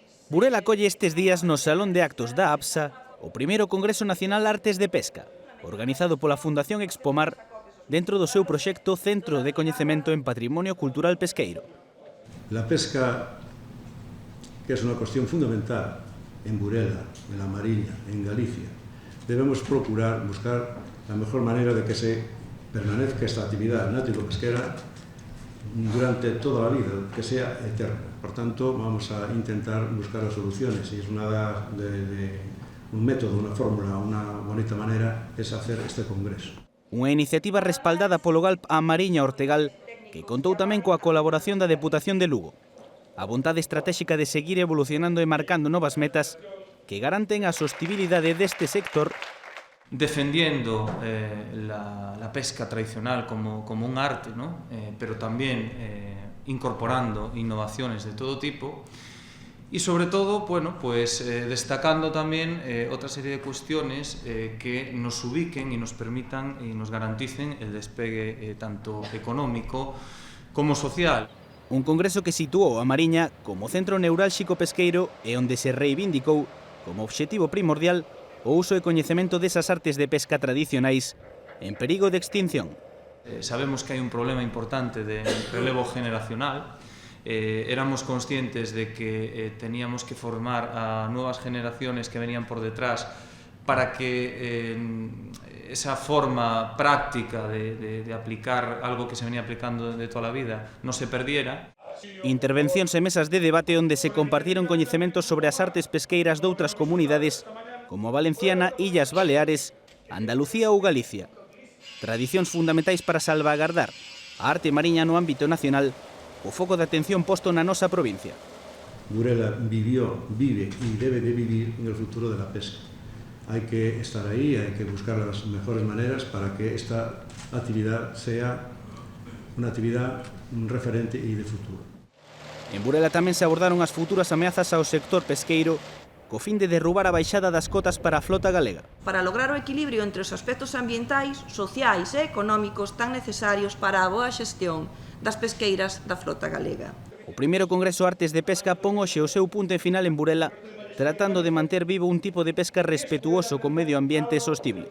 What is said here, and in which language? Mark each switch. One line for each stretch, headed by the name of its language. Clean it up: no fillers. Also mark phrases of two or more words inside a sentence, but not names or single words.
Galician: Burela acolle estes días no Salón de Actos da APSA o primeiro Congreso Nacional Artes de Pesca, organizado pola Fundación Expomar dentro do seu proxecto Centro de Coñecemento en Patrimonio Cultural Pesqueiro.
Spanish: La pesca, que es una cuestión fundamental en Burela, en La Mariña, en Galicia, debemos procurar buscar la mejor manera de que se permanezca esta actividad náutico-pesquera durante toda la vida, que sea eterna. Por tanto, vamos a intentar buscar las soluciones y es un método, una fórmula, una bonita manera es hacer este congreso.
Galician: Unha iniciativa respaldada polo GALP A Mariña Ortegal que contou tamén coa colaboración da Deputación de Lugo. A vontade estratégica de seguir evolucionando e marcando novas metas que garanten a sostibilidade deste sector
Spanish: defendiendo la pesca tradicional como un arte, ¿no? Pero también incorporando innovaciones de todo tipo y sobre todo, bueno, pues destacando también otra serie de cuestiones que nos ubiquen y nos permitan y nos garanticen el despegue tanto económico como social.
Galician: Un congreso que situou a Mariña como centro neurálxico pesqueiro e onde se reivindicou como obxectivo primordial o uso e coñecemento desas artes de pesca tradicionais en perigo de extinción. Sabemos que hai un problema importante de relevo generacional.
Spanish: Éramos conscientes de que teníamos que formar a nuevas generaciones que venían por detrás para que esa forma práctica de aplicar algo que se venía aplicando de toda la vida no se perdiera.
Galician: Intervencións e mesas de debate onde se compartiron coñecementos sobre as artes pesqueiras doutras comunidades como a Valenciana, Illas Baleares, Andalucía ou Galicia. Tradicións fundamentais para salvagardar a arte mariña no ámbito nacional, o foco de atención posto na nosa provincia.
Spanish: Burela vivió, vive y debe de vivir en el futuro de la pesca. Hay que estar ahí, hay que buscar las mejores maneras para que esta actividad sea una actividad referente y de futuro.
Galician: En Burela tamén se abordaron as futuras ameazas ao sector pesqueiro co fin de derrubar a baixada das cotas para a flota galega. Para lograr o equilibrio entre os aspectos ambientais, sociais e económicos tan necesarios para a boa xestión das pesqueiras da flota galega. O primeiro Congreso Artes de Pesca pon hoxe o seu punto final en Burela, tratando de manter vivo un tipo de pesca respetuoso con medio ambiente sostible.